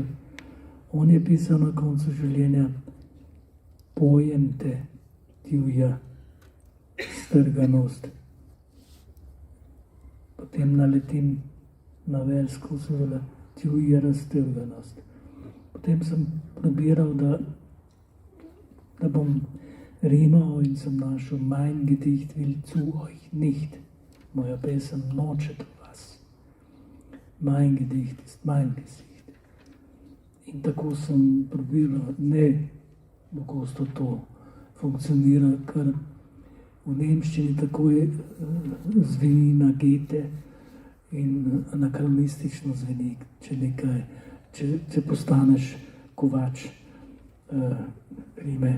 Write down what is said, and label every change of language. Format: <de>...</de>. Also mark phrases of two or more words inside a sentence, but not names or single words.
<sl>On je pisal na koncu življenja: pojem te, tjuja strganost. Potem naletim na vers Kosovela, tjuja raztrganost. Potem sem probiral, da bom Rima in sam našo,</sl> <de>mein Gedicht will zu euch nicht,</de> <sl>moja pesem noče do vas.</sl> <de>Mein Gedicht ist mein Gesicht.</de> <sl>In tako sem probiral, ne pogosto to funkcionira, ker v nemščini tako je zveni na gete in anakronistično zveni, če postaneš kovač rime.</sl>